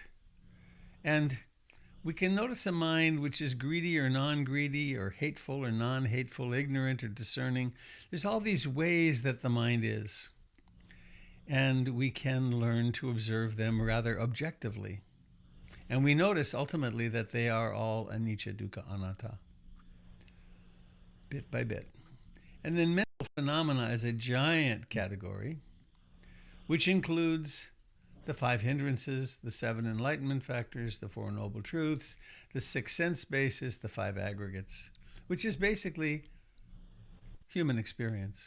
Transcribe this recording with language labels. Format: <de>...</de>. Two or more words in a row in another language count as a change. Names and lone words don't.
<en>And we can notice a mind which is greedy or non-greedy, or hateful or non-hateful, ignorant or discerning. There's all these ways that the mind is. And we can learn to observe them rather objectively. And we notice ultimately that they are all</en> <pi>anicca, dukkha, anatta,</pi> <en>bit by bit. And then mental phenomena is a giant category, which includes the 5 hindrances, the 7 enlightenment factors, the 4 noble truths, the 6 sense bases, the 5 aggregates, which is basically human experience.</en>